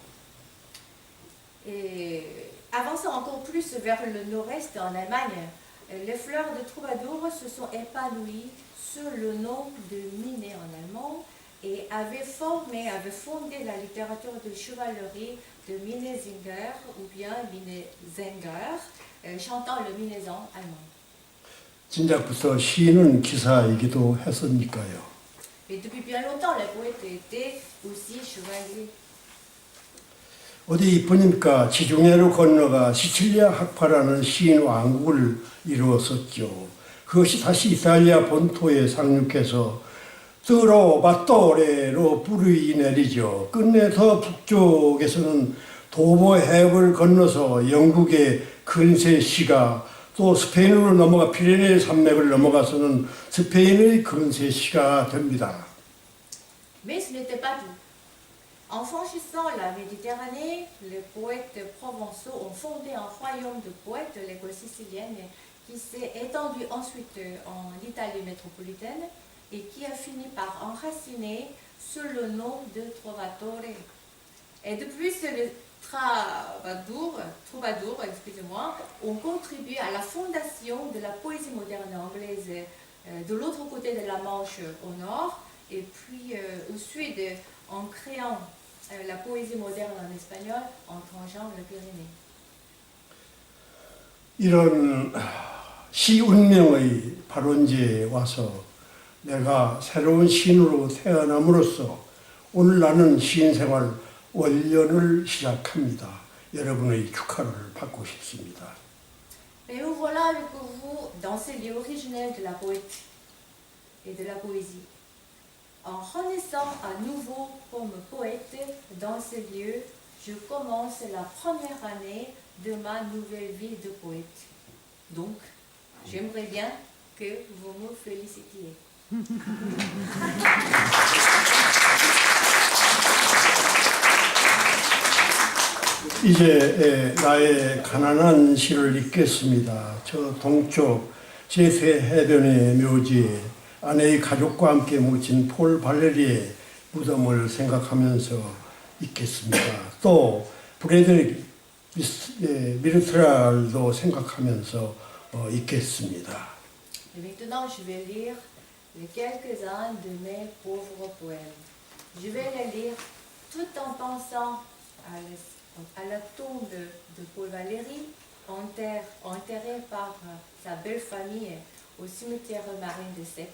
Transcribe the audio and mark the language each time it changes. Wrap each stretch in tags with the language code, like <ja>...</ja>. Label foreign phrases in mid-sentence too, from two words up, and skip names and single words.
<fr>Et avançant encore plus vers le nord-est en Allemagne, les fleurs de troubadour se sont épanouies sous le nom de Minet en allemand et avaient fondé la littérature de chevalerie de Minnesänger ou bien Minnesänger, chantant le minaisan allemand.</fr> <ko>진작부터 시인은 기사이기도 했으니까요.</ko> <fr>Et depuis bien longtemps, les poètes étaient aussi chevaliers.</fr> <ko>어디 이쁘니까 지중해를 건너가 시칠리아 학파라는 시인 왕국을 이루었었죠. 그것이 다시 이탈리아 본토에 상륙해서 트로바토레로 뿌리 내리죠. 끝내 더 북쪽에서는 도보 해협을 건너서 영국의 근세 시가 또 스페인으로 넘어가 피레네 산맥을 넘어가서는 스페인의 근세 시가 됩니다.</ko> <fr>Mais ce n'était pas tout. En franchissant la Méditerranée, les poètes provençaux ont fondé un royaume de poètes, l'école sicilienne, qui s'est étendu ensuite en Italie métropolitaine et qui a fini par enraciner sous le nom de Trovatore. Et depuis, les troubadours, excusez-moi, ont contribué à la fondation de la poésie moderne anglaise de l'autre côté de la Manche au nord, et puis au sud en créant la poésie moderne en espagnol en longeant les Pyrénées.</fr> <ko>이런 시 운명의 발원지에 와서 내가 새로운 시인으로 태어남으로써 오늘 나는 시인 생활 원년을 시작합니다. 여러분의 축하를 받고 싶습니다.</ko> <fr>Et nous voilà avec vous dans ce lieu originel de la poète et de la poésie. En renaissant à nouveau comme poète dans ce lieu, je commence la première année de ma nouvelle vie de poète. Donc, j'aimerais bien que vous me félicitiez.</fr> <ko>이제 나의 가난한 시를 읽겠습니다. 저 동쪽 제3 해변의 묘지에 아내의 가족과 함께 묻힌 폴 발레리의 무덤을 생각하면서 읽겠습니다. 또 브래드리 미르트랄도 생각하면서 읽겠습니다.</ko> <fr>Et maintenant, je vais lire les quelques-uns de mes pauvres poèmes. Je vais les lire tout en pensant à la tombe de Paul Valéry, enterré par sa belle famille au cimetière marin de Sète.</fr>